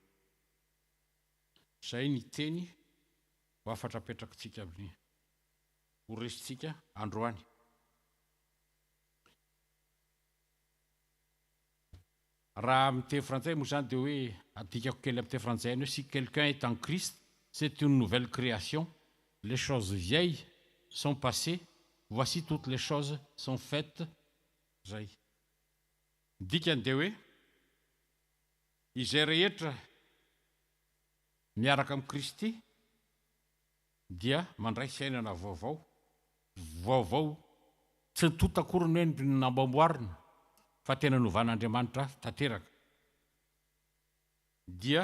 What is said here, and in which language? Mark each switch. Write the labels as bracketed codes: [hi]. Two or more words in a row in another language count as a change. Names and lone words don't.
[mg] Zay ny teny ho afatra apetrakintsika amin'ny ho resintsika androany. Raha amin'ny teny frantsay moa zany dia hoe adikako kely amin'ny teny frantsay hoe [fr] si quelqu'un est en Christ, c'est une nouvelle création. Les choses vieilles sont passées, voici toutes les choses sont faites [mg] zay dikany dia hoe izay rehetra miaraka amin'ny Kristy dia mandray fiainana vaovao vaovao tsy totakorony hoe nambamboarina fa tena novan'Andriamanitra tanteraka dia